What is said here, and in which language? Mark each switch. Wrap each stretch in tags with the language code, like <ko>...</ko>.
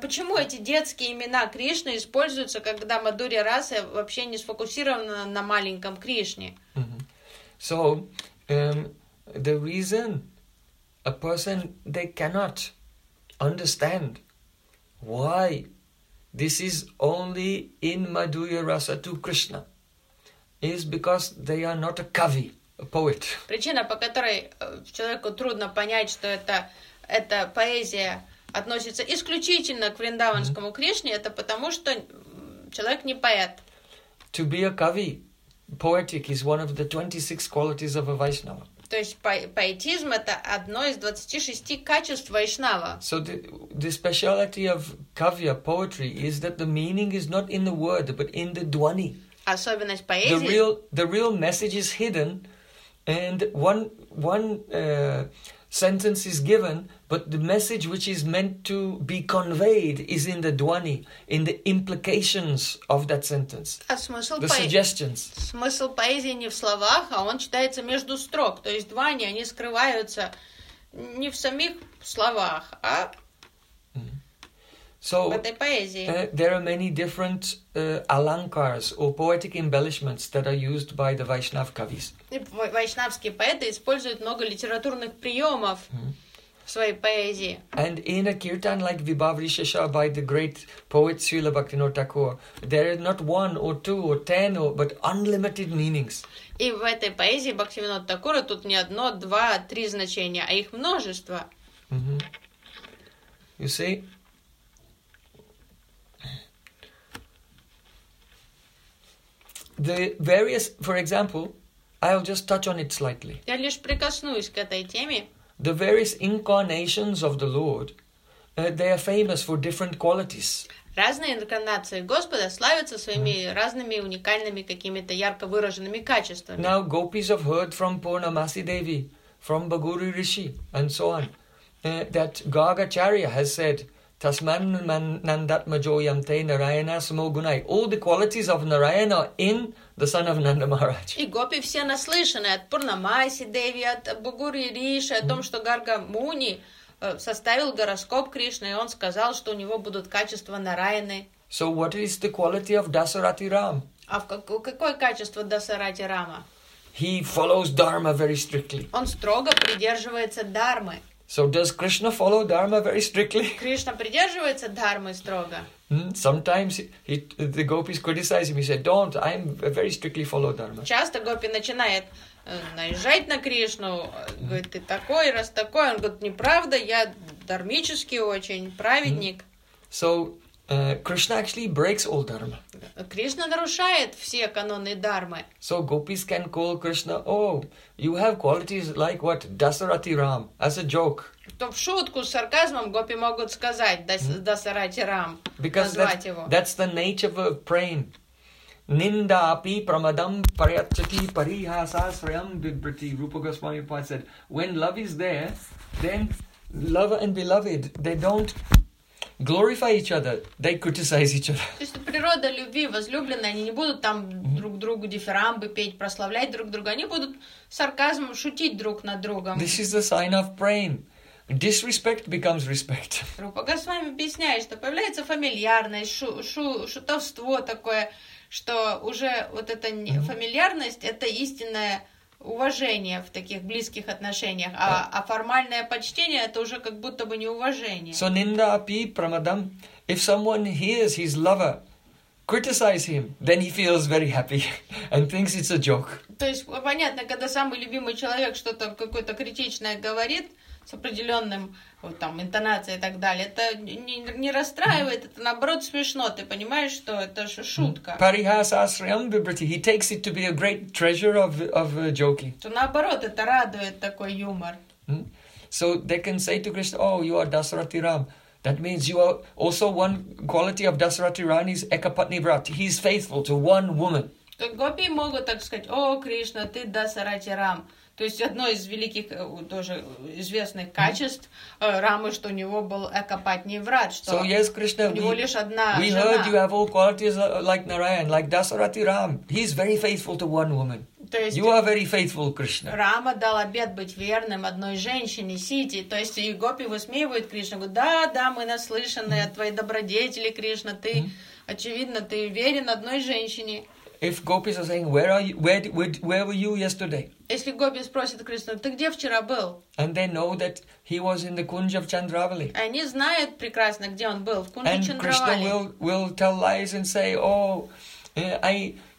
<ru>Почему эти детские имена Кришны используются, когда Мадурья раса вообще не сфокусирована на маленьком Кришне?</ru> <en>So, the reason... A person, they cannot understand why this is only in Madhurya Rasa to Krishna. It is because they are not a kavi poet.</en> <ru>Причина, по которой человеку трудно понять, что эта поэзия относится исключительно к вриндаванскому Кришне, это потому, что человек не поэт.</ru> <en>To be a kavi, poetic, is one of the 26 qualities of a Vaishnava.</en> <ru>То есть поэтизм — это одно из 26 качеств Вайшнава.</ru> <en>So the speciality of kavya, poetry, is that the meaning is not in the word, but in the dvani.</en> <ru>Особенность поэзии...</ru> <en>The real message is hidden, and one sentence is given, but the message which is meant to be conveyed is in the dvani, in the implications of that sentence, suggestions.</en> <ru>Смысл поэзии не в словах, а он читается между строк. То есть двани, они скрываются не в самих словах, а</ru> <en>So,</en> <ru>в этой поэзии.</ru> <en>There are many different alankars or poetic embellishments that are used by the Vaishnav kavis.</en> <ru>Вайшнавские поэты используют много литературных приемов в своей поэзии.</ru> <en>And in a kirtan like Vibhavrishesha by the great poet Srila Bhaktivinoda Thakur, there are not one or two or ten or, but unlimited meanings.</en> <ru>И в этой поэзии Бхактивинода Такура тут не одно, два, три значения, а их множество.</ru> <en>You see? The various, for example, I'll just touch on it slightly.</en> <ru>Я лишь прикоснусь к этой теме.</ru> <en>The various incarnations of the Lord, they are famous for different qualities.</en> <ru>Разные инкарнации Господа славятся своими разными уникальными какими-то ярко выраженными качествами.</ru> <en>Now gopis have heard from Purnamasi Devi, from Bhaguri Rishi, and so on, that Gargacharya has said,</en> <sa>Tasman man nandat majo yamte narayana samo gunai.</sa> <en>All the qualities of Narayana in the son of Nanda Maharaj.</en> <ru>И гопи все наслышаны от Пурнамаси Деви, от Бхугури Риши, о том, что Гарга Муни составил гороскоп Кришны, и он сказал, что у него будут качества Нараяны.</ru> <en>So what is the quality of Dasarati Ram?</en> <ru>А какое качество Дасарати Рама?</ru> <en>He follows Dharma very strictly.</en> <ru>Он строго придерживается Дармы.</ru> <en>So does Krishna follow Dharma very strictly?</en> <ru>Кришна придерживается дхармы строго.</ru> <en>Sometimes the gopis criticize him. He said, "Don't. I'm very strictly follow Dharma."</en> <ru>Часто гопи начинает наезжать на Кришну. Говорит, ты такой, раз такой. Он говорит, неправда. Я дармический очень праведник.</ru> <en>So Krishna actually breaks all Dharma.</en> <ru>Кришна нарушает все каноны дхармы.</ru> <en>So gopis can call Krishna, oh, you have qualities like what? Dasarati Ram, as a joke.</en> <ru>То в шутку, с сарказмом гопи могут сказать Дасарати Рам, назвать его.</ru> <en>Because that's the nature of praying.</en> <sa>Ninda api pramadam paryachati parihasasrayam vibhrati.</sa> <en>Rupa Goswami Upadhyaya said, when love is there, then lover and beloved, they don't glorify each other, they criticize each other.</en> <ru>То есть природа любви, возлюбленные, они не будут там друг другу дифирамбы петь, прославлять друг друга, они будут сарказмом шутить друг над другом.</ru> <en>This is the sign of praying. Disrespect becomes respect.</en> <ru>Рупа Госвами объясняет, что появляется фамильярность, шутовство такое, что уже вот эта фамильярность, это истинное уважение в таких близких отношениях, а формальное почтение — это уже как будто бы неуважение.</ru> <sa>So ninda api pramadam.</sa> <en>If someone hears his lover criticize him, then he feels very happy and thinks it's a joke.</en> <ru>То есть понятно, когда самый любимый человек что-то какое-то критичное говорит с определенным вот, там интонацией и так далее, это не расстраивает, это наоборот смешно. Ты понимаешь, что это же шутка.</ru> <sa>Parihasasrayam vibhrati.</sa> <en>He takes it to be a great treasure of joking.</en> <ru>То наоборот, это радует такой юмор.</ru> <en>So they can say to Krishna, oh, you are Dasarati Ram. That means you are also one quality of Dasarati Ram is Ekapatni Vrat. He is faithful to one woman.</en> <ru>Гопи могут так сказать, о, Кришна, ты Дасарати Рам. То есть одно из великих, тоже известных качеств Рамы, что у него был Экапатни Врат, что</ru> <en>so, yes, Krishna,</en> <ru>у него лишь одна</ru> <en>we</en> <ru>жена.</ru> <en>We heard you have all qualities like Narayan, like Dasarati Ram. He is very faithful to one woman.</en> <ru>То есть,</ru> <en>you are very faithful, Krishna.</en> <ru>Рама дал обет быть верным одной женщине, Сити. То есть и гопи высмеивают Кришну. Говорят, да, да, мы наслышаны от твоей добродетели, Кришна. Ты, очевидно, ты верен одной женщине.</ru> <en>If gopis are saying, where were you yesterday?</en> <ru>Если гопи спросят Кришну, ты где вчера был?</ru> <en>And they know that he was in the Kunja of Chandravali.</en> <ru>Они знают прекрасно, где он был, в Кунже Чандравали.</ru> <en>And Krishna will tell lies and say, oh, I</en>